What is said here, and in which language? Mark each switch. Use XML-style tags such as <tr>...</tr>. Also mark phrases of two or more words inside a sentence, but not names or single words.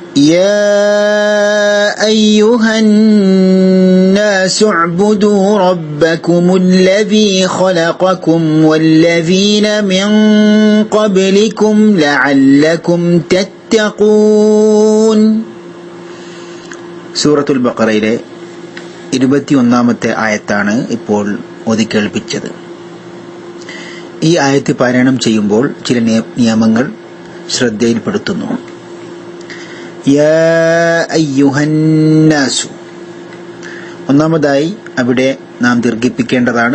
<ar>يا أيها الناس اعبدوا ربكم الذي خلقكم والذين من قبلكم لعلكم تتقون.</ar> <ml>സൂറത്തുൽ ബഖറയിലെ 21-ാമത്തെ ആയത്താണ് ഇപ്പോൾ ഓതിക്കേൾപ്പിച്ചത്. ഈ ആയത്ത് പാരായണം ചെയ്യുമ്പോൾ ചില നിയമങ്ങൾ ശ്രദ്ധയിൽപ്പെടുത്തുന്നു.</ml> <ar>يا أيها الناس,</ar> <ml>ഒന്നാമതായി അവിടെ നാം ദീർഘിപ്പിക്കേണ്ടതാണ്.</ml>